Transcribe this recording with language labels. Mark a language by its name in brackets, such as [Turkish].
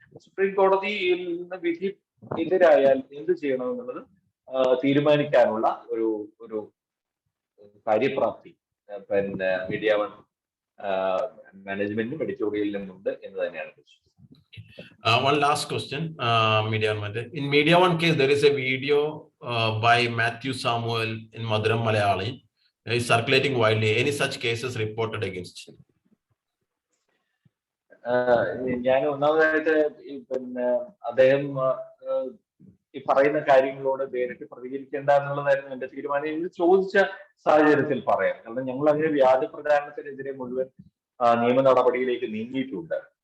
[Malayalam] Supreme കോടതിയിൽ നിന്ന് വിധി എതിരായാൽ എന്ത് ചെയ്യണമെന്നുള്ളത് തീരുമാനിക്കാനുള്ള ഒരു കാര്യപ്രാപ്തി പിന്നെ MediaOne മാനേജ്മെന്റിനും എഡിറ്റോറിയലിനും ഉണ്ട് എന്ന് തന്നെയാണ് വിശ്വസിക്കുന്നത്. [English] One last question, MediaOne. In MediaOne case, there is a video by Matthew Samuel in Maduram Malayali. Is circulating widely. Any such cases reported against him? [Malayalam] ഞാൻ ഒന്നാമതായിട്ട് പിന്നെ അദ്ദേഹം ഈ പറയുന്ന കാര്യങ്ങളോട് നേരിട്ട് പ്രതികരിക്കേണ്ട എന്നുള്ളതായിരുന്നു എന്റെ തീരുമാനം. ഇത് ചോദിച്ച സാഹചര്യത്തിൽ പറയാം. കാരണം ഞങ്ങൾ അങ്ങനെ വ്യാജ പ്രചാരണത്തിനെതിരെ മുഴുവൻ നിയമ നടപടിയിലേക്ക് നീങ്ങിയിട്ടുണ്ട്.